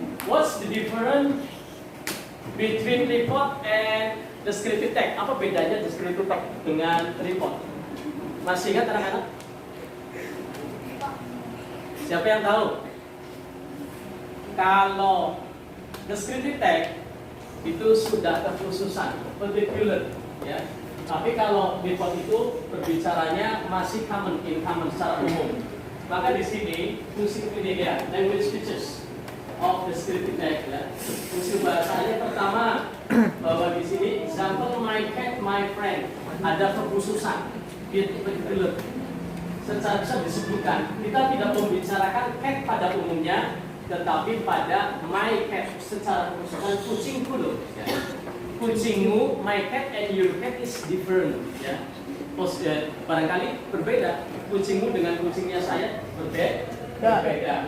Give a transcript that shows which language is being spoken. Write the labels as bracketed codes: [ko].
[en] What's the difference between report and descriptive text? [id] Apa bedanya descriptive text dengan report? Masih ingat anak-anak? Siapa yang tahu? Kalau descriptive text itu sudah terkhususan, particular, ya. Tapi kalau report itu berbicaranya masih common secara umum. Maka di sini fungsi ini ya, language features of descriptive text ya. Fungsi bahasanya pertama bahwa di sini example my cat, my friend, ada kekhususan, particular. Secara bisa disebutkan, kita tidak membicarakan cat pada umumnya, tetapi pada my cat secara kekhususan kucingku loh. Ya. [en] Kucingmu, my cat and your cat is different, ya. [id] Barangkali berbeda. Kucingmu dengan kucingnya saya berbeda.